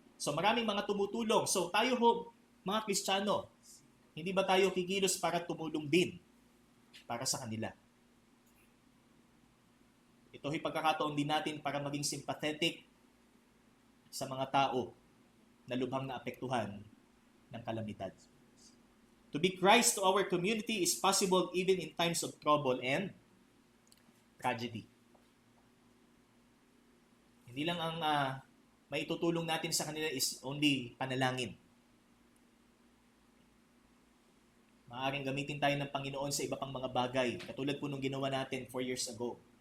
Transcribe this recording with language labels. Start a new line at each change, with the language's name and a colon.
Filipino: So maraming mga tumutulong. So tayo ho, mga Kristiyano, hindi ba tayo kikilos para tumulong din para sa kanila? Ito ay pagkakataon din natin para maging sympathetic sa mga tao na lubhang naapektuhan ng kalamidad.
English: To be Christ to our community is possible even in times of trouble and tragedy.
Filipino: Hindi lang ang maitutulong natin sa kanila
English: is only
Filipino: panalangin. Maaaring gamitin tayo ng Panginoon sa iba pang mga bagay. Katulad po nung ginawa natin 4 years ago.